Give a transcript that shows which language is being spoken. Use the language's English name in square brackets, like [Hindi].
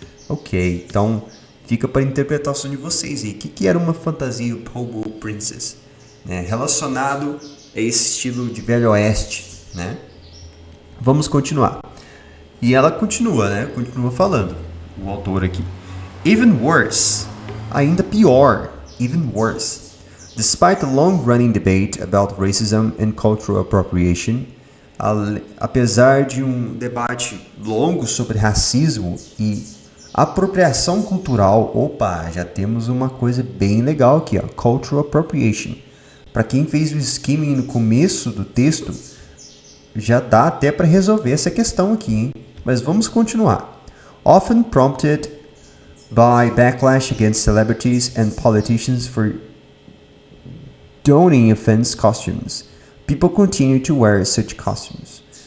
[Portuguese] Ok, então fica para a interpretação de vocês aí. O que era uma fantasia Powwow Princess? Relacionado a esse estilo de Velho Oeste, né? Vamos continuar. E ela continua, né? Continua falando, o autor aqui. [English] Even worse, [Portuguese] ainda pior, [English] even worse. Despite a long-running debate about racism and cultural appropriation, [Portuguese] apesar de um debate longo sobre racismo e apropriação cultural, opa, já temos uma coisa bem legal aqui, ó, cultural appropriation. Para quem fez o skimming no começo do texto, já dá até para resolver essa questão aqui, hein? Mas vamos continuar. [English] Often prompted by backlash against celebrities and politicians for donning offense costumes, people continue to wear such costumes.